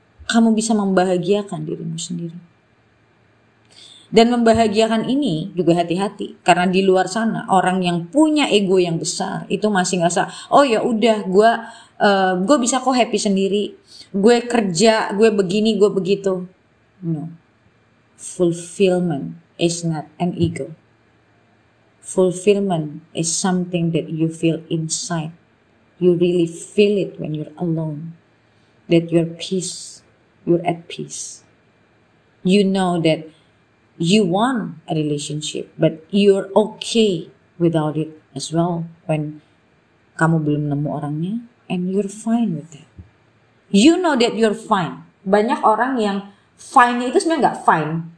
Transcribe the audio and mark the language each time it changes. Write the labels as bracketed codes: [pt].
[id] Kamu bisa membahagiakan dirimu sendiri. Dan membahagiakan ini juga hati-hati, karena di luar sana orang yang punya ego yang besar itu masih ngerasa, oh ya udah gue bisa kok happy sendiri, gue kerja, gue begini, gue begitu. [en] No, fulfillment is not an ego. Fulfillment is something that you feel inside. You really feel it when you're alone. That you're at peace. You know that you want a relationship, but you're okay without it as well when [id] kamu belum nemu orangnya, [en] and you're fine with that. You know that you're fine. [id] Banyak orang yang fine itu sebenarnya nggak fine.